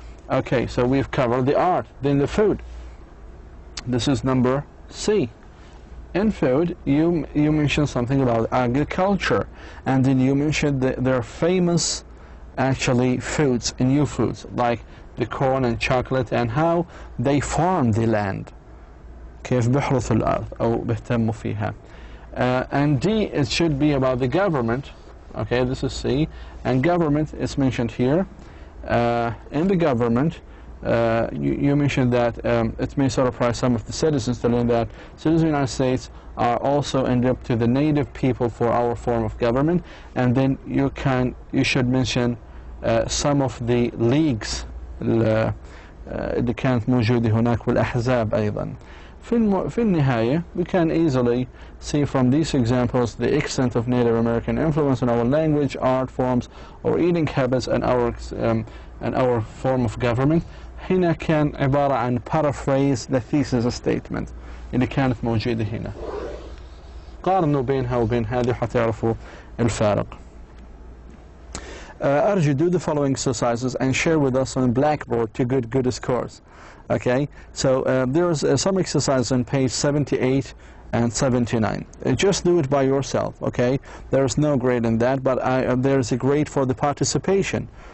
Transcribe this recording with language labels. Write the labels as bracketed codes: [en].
[en] Okay, so we've covered the art. Then the food. This is number C. In food, you mention something about agriculture, and then you mentioned their famous, actually, foods, new foods, like the corn and chocolate, and how they farm the land. [ar] كيف بيحرثوا الأرض أو بيهتموا فيها. [en] And D, it should be about the government. Okay, this is C, and government is mentioned here. In the government, you mentioned that it may surprise some of the citizens to learn that citizens of the United States are also indebted to the native people for our form of government, and then you should mention some of the leagues [ar] اللي كانت موجودة هناك والأحزاب أيضا. في النهاية, [en] we can easily see from these examples the extent of Native American influence on our language, art forms, or eating habits, and our form of government. [ar] هنا كان عبارة عن [en] paraphrase the thesis statement [ar] اللي كانت موجودة هنا. قارنوا بينها وبين هذه حتى يعرفوا الفارق. أرجو [en] do the following exercises and share with us on Blackboard to get good scores. Okay, so there's some exercises on page 78 and 79. Just do it by yourself. Okay, there's no grade in that, but there's a grade for the participation.